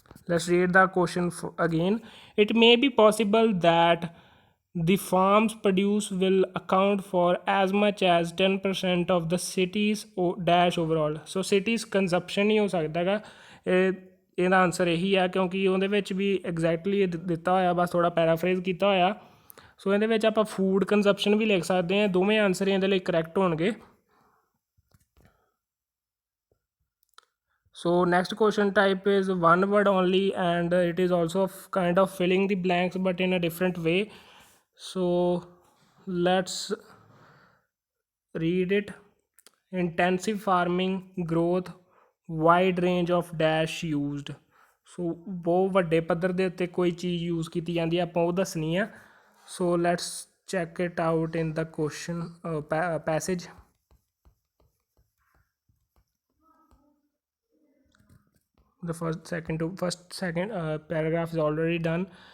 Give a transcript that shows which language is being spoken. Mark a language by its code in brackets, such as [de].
[en] Let's read the question again. It may be possible that the farm's produce will account for as much as 10% of the city's dash overall. So city's consumption [pa] ਹੀ ਹੋ ਸਕਦਾ ਹੈਗਾ. ਇਹਦਾ answer ਇਹੀ ਆ, ਕਿਉਂਕਿ ਉਹਦੇ ਵਿੱਚ ਵੀ exactly ਦਿੱਤਾ ਹੋਇਆ, ਬਸ ਥੋੜਾ ਪੈਰਾਫਰੇਜ਼ ਕੀਤਾ ਹੋਇਆ. ਸੋ ਇਹਦੇ ਵਿੱਚ ਆਪਾਂ ਫੂਡ ਕੰਜ਼ਪਸ਼ਨ ਵੀ ਲਿਖ ਸਕਦੇ ਹਾਂ, ਦੋਵੇਂ ਆਨਸਰ ਇਹਦੇ ਲਈ ਕਰੈਕਟ ਹੋਣਗੇ। [en] So next question type is one word only, and it is also kind of filling the blanks but in a different way. So let's read it. Intensive farming, growth, wide range of dash used. [pa] So ਬਹੁਤ ਵੱਡੇ ਪੱਧਰ ਦੇ ਉੱਤੇ ਕੋਈ ਚੀਜ਼ use ਕੀਤੀ ਜਾਂਦੀ ਹੈ, ਆਪਾਂ ਉਹ ਦੱਸਣੀ ਆ। [en] So let's check it out in the question passage. The first second paragraph is already done.